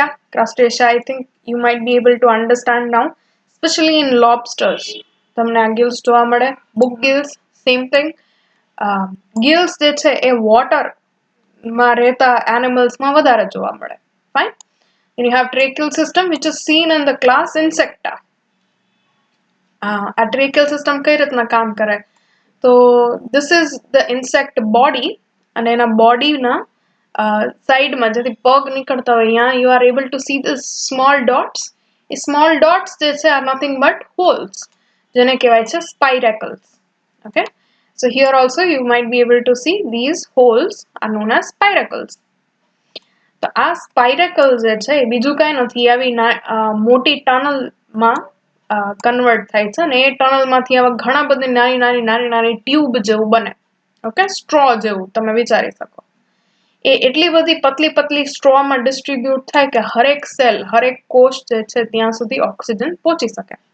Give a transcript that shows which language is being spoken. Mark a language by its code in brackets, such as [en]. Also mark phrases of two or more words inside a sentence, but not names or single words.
[en] Crustacea, I think you might be able to understand now, especially in lobsters. [gu] તમને આ gills જોવા મળે. [en] Book gills, same thing. [gu] Gills જે છે એ water માં રહેતા animals માં વધારે જોવા મળે. [en] Fine. And you have tracheal system which is seen in the class insecta. [gu] આ [en] tracheal system [gu] કઈ રીતના કામ કરે? [en] So this is the insect body [gu] અને એના body ના side માં જેથી પગ નીકળતા હોય અહીંયા [en] you are able to see the small dots. એ small dots [gu] જે છે [en] are nothing but holes [gu] જેને કહેવાય છે [en] spiracles. Okay, so here also you might be able to see these holes are known as spiracles. [gu] તો આ spiracle જે છે એ બીજું કાંઈ નથી, આવી મોટી ટનલ માં કન્વર્ટ થાય છે અને એ ટનલ માંથી આવા ઘણા બધી નાની ટ્યુબ જેવું બને. ઓકે, સ્ટ્રો જેવું તમે વિચારી શકો. એ એટલી બધી પતલી સ્ટ્રો માં ડિસ્ટ્રીબ્યુટ થાય કે હરેક સેલ, હરેક કોષ જે છે ત્યાં સુધી ઓક્સિજન પહોંચી શકે.